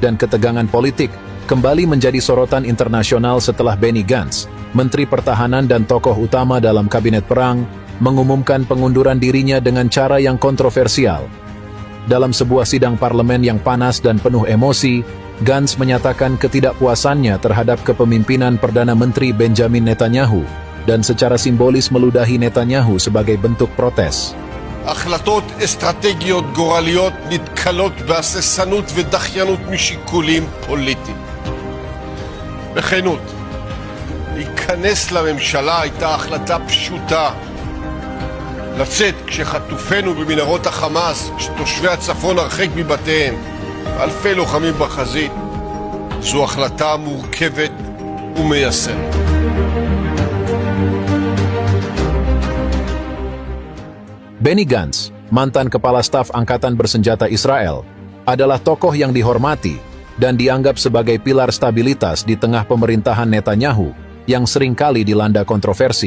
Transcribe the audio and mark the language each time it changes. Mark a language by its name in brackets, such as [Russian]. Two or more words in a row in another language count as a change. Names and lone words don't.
[Indonesian] dan ketegangan politik, kembali menjadi sorotan internasional setelah Benny Gantz, Menteri Pertahanan dan tokoh utama dalam kabinet perang, mengumumkan pengunduran dirinya dengan cara yang kontroversial. Dalam sebuah sidang parlemen yang panas dan penuh emosi, Gantz menyatakan ketidakpuasannya terhadap kepemimpinan Perdana Menteri Benjamin Netanyahu, dan secara simbolis meludahi Netanyahu sebagai bentuk protes. [Hebrew] החלטות אסטרטגיות גורליות נתקלות בהססנות ודחיינות משיקולים פוליטיים. בכנות, להיכנס לממשלה הייתה החלטה פשוטה. לצאת כשחטופינו במנהרות החמאס, כשתושבי הצפון הרחק מבתיהם, אלפי לוחמים בחזית, זו החלטה מורכבת ומייסרת. [Indonesian] Benny Gantz, mantan Kepala Staf Angkatan Bersenjata Israel, adalah tokoh yang dihormati dan dianggap sebagai pilar stabilitas di tengah pemerintahan Netanyahu yang seringkali dilanda kontroversi.